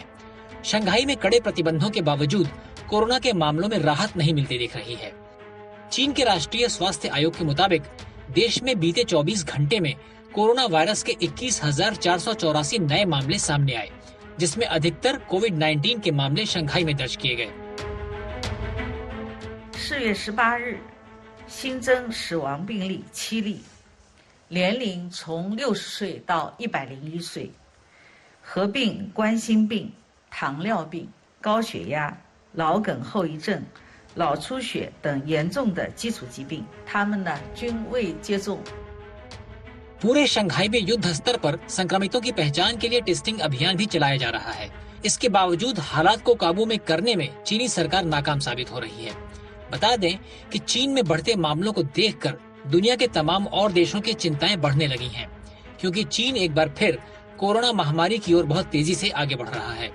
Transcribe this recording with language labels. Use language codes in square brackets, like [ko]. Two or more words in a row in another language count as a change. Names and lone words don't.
[hi] शंघाई में कड़े प्रतिबंधों के बावजूद कोरोना के मामलों में राहत नहीं मिलती दिख रही है। चीन के राष्ट्रीय स्वास्थ्य आयोग के मुताबिक देश में बीते 24 घंटे में कोरोना वायरस के 21,484 नए मामले सामने आए, जिसमें अधिकतर कोविड-19 के मामले शंघाई में दर्ज किए गए। [zh] 4 月18日新增死亡病例7例，年龄从60岁到101岁，合并冠心病、糖尿病、高血压、脑梗后遗症、脑出血等严重的基础疾病，他们呢均未接种。 [hi] पूरे शंघाई में युद्ध स्तर पर संक्रमितों की पहचान के लिए टेस्टिंग अभियान भी चलाया जा रहा है। इसके बावजूद हालात को काबू में करने में चीनी सरकार नाकाम साबित हो रही है। बता दें कि चीन में बढ़ते मामलों को देखकर दुनिया के तमाम और देशों की चिंताएं बढ़ने लगी हैं, क्योंकि चीन एक बार फिर कोरोना महामारी की ओर बहुत तेजी से आगे बढ़ रहा है।